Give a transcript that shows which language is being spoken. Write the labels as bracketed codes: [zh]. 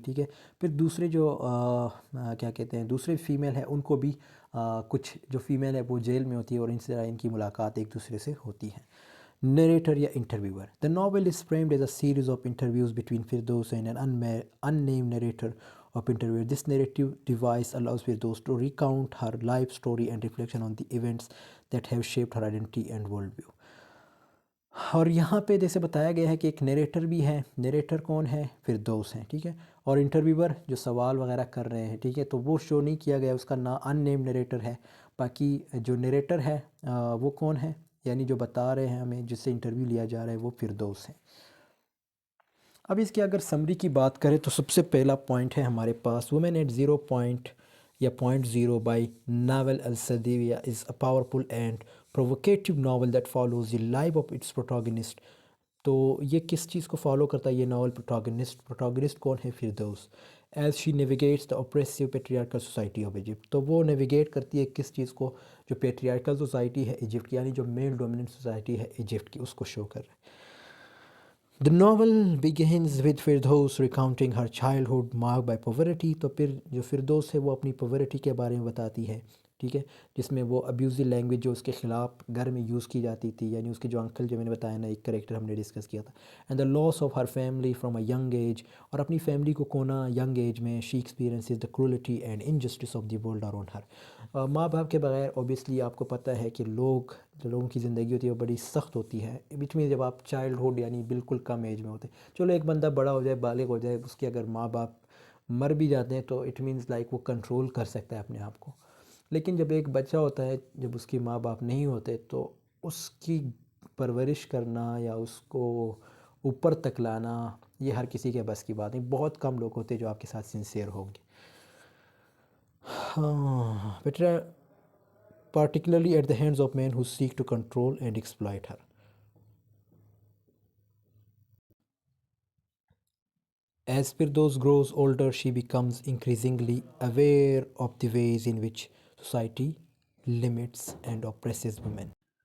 [ur] ٹھیک ہے، پھر دوسرے جو کیا کہتے ہیں دوسرے فیمیل ہیں ان کو بھی کچھ جو فیمیل ہے وہ جیل میں ہوتی ہے اور ان سے ان کی ملاقات ایک دوسرے سے ہوتی ہے. [en] Narrator [ur] یا [en] interviewer. The novel is framed as a series of interviews between Firdaus and an unnamed narrator of interviewer. This narrative device allows Firdaus to recount her life story and reflection on the events that have shaped her identity and worldview. [ur] اور یہاں پہ جیسے بتایا گیا ہے کہ ایک narrator بھی ہے. نیریٹر کون ہے؟ فردوس ہیں. ٹھیک ہے، اور انٹرویور جو سوال وغیرہ کر رہے ہیں. ٹھیک ہے، تو وہ شو نہیں کیا گیا، اس کا نام ان نیم نیریٹر ہے. باقی جو نیریٹر ہے وہ کون ہے، یعنی جو بتا رہے ہیں ہمیں، جس سے انٹرویو لیا جا رہا ہے، وہ فردوس ہیں. اب اس کی اگر سمری کی بات کریں تو سب سے پہلا پوائنٹ ہے ہمارے پاس [en] Woman at 0.0 by Nawal El Saadawi is a powerful and provocative novel that follows the life of its protagonist. [ur] تو یہ کس چیز کو فالو کرتا ہے یہ ناول؟ پروٹاگنسٹ کون ہے؟ Firdous. [en] As she navigates the oppressive patriarchal society of Egypt. [ur] تو وہ نیویگیٹ کرتی ہے کس چیز کو؟ جو پیٹریارکل سوسائٹی ہے ایجپٹ کی، یعنی جو میل ڈومیننٹ سوسائٹی ہے ایجپٹ کی، اس کو شو کر رہے ہیں. [en] The novel begins with Firdaus recounting her childhood marked by poverty. [ur] تو پھر جو فردوس ہے وہ اپنی poverty کے بارے میں بتاتی ہے، ٹھیک ہے، جس میں وہ ابیوزی لینگویج جو اس کے خلاف گھر میں یوز کی جاتی تھی، یعنی اس کے جو انکل جو میں نے بتایا نا، ایک کریکٹر ہم نے ڈسکس کیا تھا، [en] and the loss of her family from a young age, [ur] اور اپنی فیملی کو کونا ینگ ایج میں [en] She experiences the cruelty and injustice of the world around her. [ur] ماں باپ کے بغیر اوبیسلی آپ کو پتہ ہے کہ جو لوگوں کی زندگی ہوتی ہے وہ بڑی سخت ہوتی ہے، وچ میں جب آپ چائلڈ ہوڈ یعنی بالکل کم ایج میں ہوتے ہیں، چلو ایک بندہ بڑا ہو جائے، بالغ ہو جائے، اس کے اگر ماں باپ مر بھی جاتے ہیں تو [en] it means like [ur] وہ کنٹرول کر سکتا ہے اپنے آپ کو. لیکن جب ایک بچہ ہوتا ہے، جب اس کی ماں باپ نہیں ہوتے، تو اس کی پرورش کرنا یا اس کو اوپر تک لانا یہ ہر کسی کے بس کی بات نہیں. بہت کم لوگ ہوتے ہیں جو آپ کے ساتھ سنسیئر ہوں گے. [en] Better particularly at the hands of men who seek to control and exploit her. As Firdaus grows older, she becomes increasingly aware of the ways in which society limits and oppresses women.